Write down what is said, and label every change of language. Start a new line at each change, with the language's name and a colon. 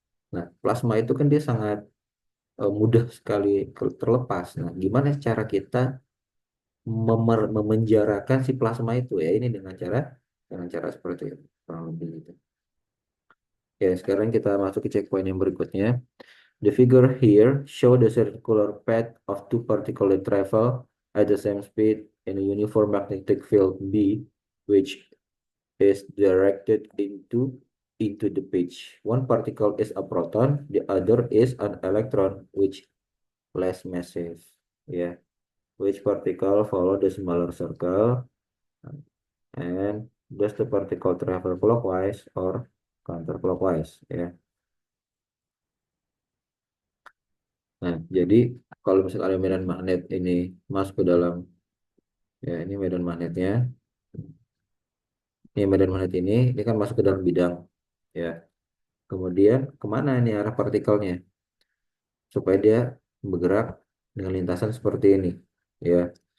Indonesian: Nah, plasma itu kan dia sangat mudah sekali terlepas. Nah, gimana cara kita memenjarakan si plasma itu ya? Ini dengan cara seperti itu, kurang lebih gitu. Ya, sekarang kita masuk ke checkpoint yang berikutnya.
English: The figure here show the circular path of two particles that travel at the same speed in a uniform magnetic field B, which is directed into the pitch. One particle is a proton, the other is an electron, which less massive. Yeah, which particle follow the smaller circle, and does the particle travel clockwise or counterclockwise?
Indonesian: Ya. Nah, jadi kalau misalnya ada medan magnet ini masuk ke dalam, ya, ini medan magnetnya, ini medan magnet ini kan masuk ke dalam bidang, ya. Kemudian kemana ini arah partikelnya? Supaya dia bergerak dengan lintasan seperti ini, ya.